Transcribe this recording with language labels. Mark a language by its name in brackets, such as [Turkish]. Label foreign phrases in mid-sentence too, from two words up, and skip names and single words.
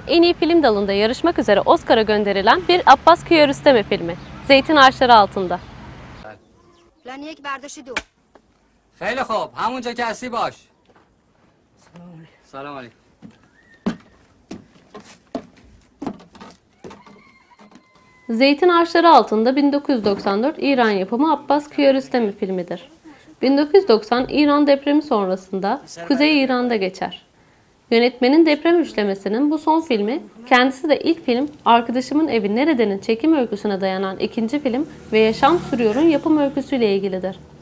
[Turkish] en iyi film dalında yarışmak üzere Oscar'a gönderilen bir Abbas Kiarostami filmi Zeytin Ağaçları Altında. [Persian] خیلی خوب همونجا که هستی باش. سلام علیکم. [Turkish] Zeytin Ağaçları Altında 1994 İran yapımı Abbas Kiarostami filmidir. 1990 İran depremi sonrasında Kuzey İran'da geçer. Yönetmenin deprem üçlemesinin bu son filmi, kendisi de ilk film Arkadaşımın Evi Nerede'nin çekim öyküsüne dayanan ikinci film ve Yaşam Sürüyor'un yapım öyküsüyle ilgilidir.